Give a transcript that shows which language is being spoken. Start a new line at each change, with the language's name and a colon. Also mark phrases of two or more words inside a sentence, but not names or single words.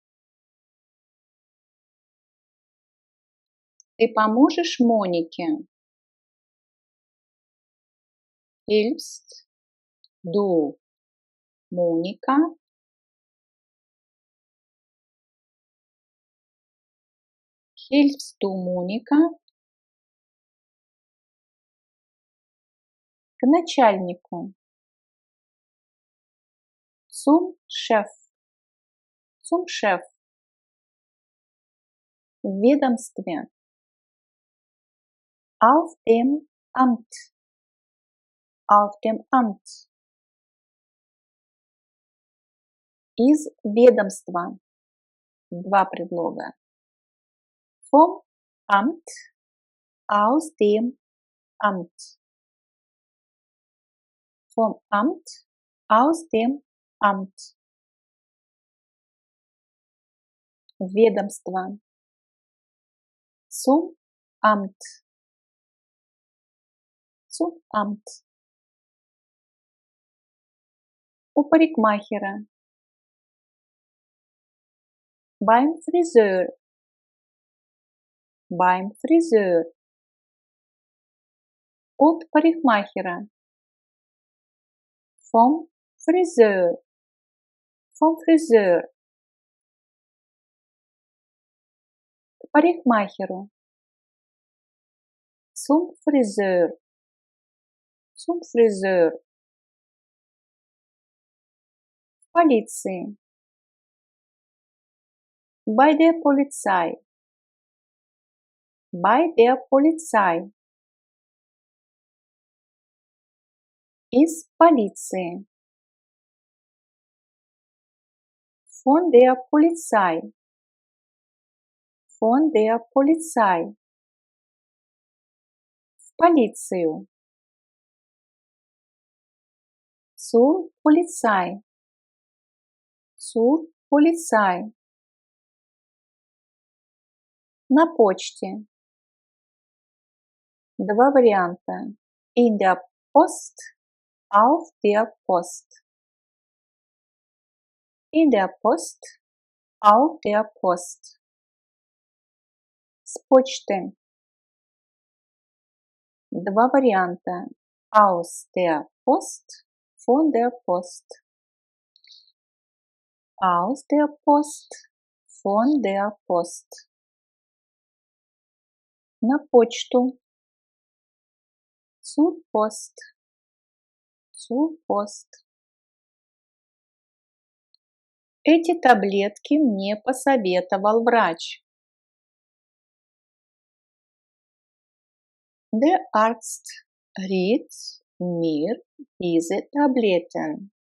Russian: Ты поможешь Монике?
German: Hilfst du Monika? Hilfst du Monika?
Russian: К начальнику.
German: Zum Chef. Zum Chef.
Russian: В ведомстве.
German: Auf dem Amt. Auf dem Amt.
Russian: Из ведомства. Два предлога.
German: Vom Amt. Aus dem Amt. Vom Amt. Aus dem Amt.
Russian: Ведомство.
German: Zum Amt. Zum Amt.
Russian: У парикмахера.
German: Beim Friseur. Beim Friseur.
Russian: От парикмахера.
German: Vom Friseur. Vom Friseur.
Russian: К парикмахеру.
German: Zum Friseur. Zum Friseur.
Russian: В полиции.
German: Bei der Polizei. Bei der Polizei.
Russian: Из полиции.
German: Von der Polizei. Von der Polizei.
Russian: В полицию.
German: Zur Polizei. Zur Polizei.
Russian: На почте. Два варианта.
German: In der Post. Auf der Post. In der Post. Auf der Post.
Russian: С почты. Два варианта.
German: Aus der Post, von der Post. Aus der Post, von der Post.
Russian: На почту.
German: Zur Post. Zur Post.
Russian: Эти таблетки мне посоветовал врач.
German: Der Arzt riet mir diese Tabletten.